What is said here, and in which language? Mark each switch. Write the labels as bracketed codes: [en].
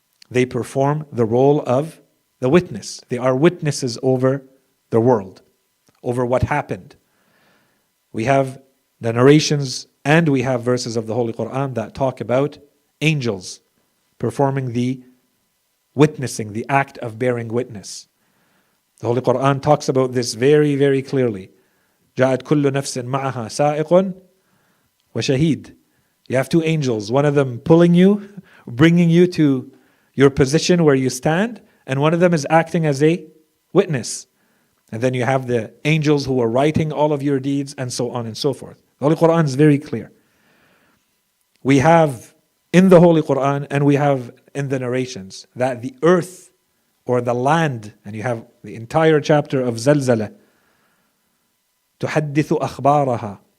[en] They perform the role of the witness. They are witnesses over the world, over what happened. We have the narrations and we have verses of the Holy Quran that talk about angels performing the witnessing, the act of bearing witness. The Holy Quran talks about this very, very clearly. [ar] جاءت كل نفس معها سائق وشهيد. [en] You have two angels, one of them pulling you, bringing you to your position where you stand, and one of them is acting as a witness. And then you have the angels who are writing all of your deeds, and so on and so forth. The Holy Quran is very clear. We have in the Holy Quran and we have in the narrations that the earth or the land, and you have the entire chapter of Zalzala, [ar] تحدث أخبارها.